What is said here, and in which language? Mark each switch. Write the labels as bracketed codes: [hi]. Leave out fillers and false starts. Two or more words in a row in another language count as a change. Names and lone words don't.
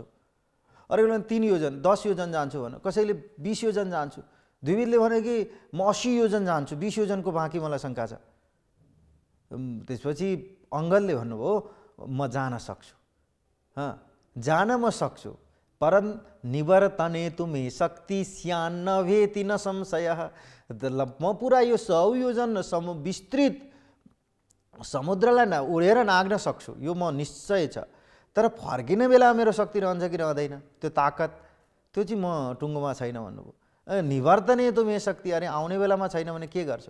[ne] अर्कोले 3 योजन, 10 योजन जान्छु भन, कसैले 20 योजन जान्छु। द्विविधले भने कि म 80 योजन जान्छु, 20 योजनको बाँकी मलाई शङ्का छ। त्यसपछि अङ्गदले भन्नुभयो म जान सक्छु, जान म सक्छु, [sa] परं निवर्तने तुमे शक्ति स्यान्न भेति न संशय। [ne] म पुरा यो 100 योजन विस्तृत समुद्रलाई उडेर नाग्न सक्छु, यो म निश्चय छ। तर फर्किने बेला मेरो शक्ति रहन्छ कि रहँदैन, त्यो ताकत त्यो चाहिँ म टुङ्गोमा छैन भन्नुभयो। [sa] निवर्तने तुमे शक्ति, [ne] अरे आउने बेलामा छैन भने के गर्छौ?